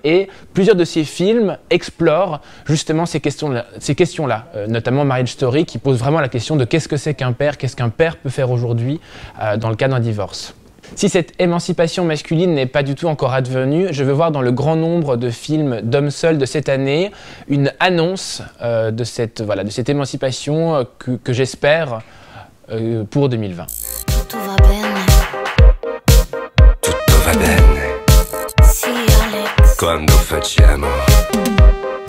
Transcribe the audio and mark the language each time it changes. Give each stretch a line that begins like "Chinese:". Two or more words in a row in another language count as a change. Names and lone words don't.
French: Et plusieurs de ces films explorent justement ces questions-là, notamment Marriage Story, qui pose vraiment la question de qu'est-ce que c'est qu'un père peut faire aujourd'hui dans le cas d'un divorce. Si cette émancipation masculine n'est pas du tout encore advenue, je veux voir dans le grand nombre de films d'hommes seuls de cette année une annonce de cette émancipation que j'espère pour 2020.
Italian: Tutto va bene. Tutto va bene. Sì, Alex. Quando facciamo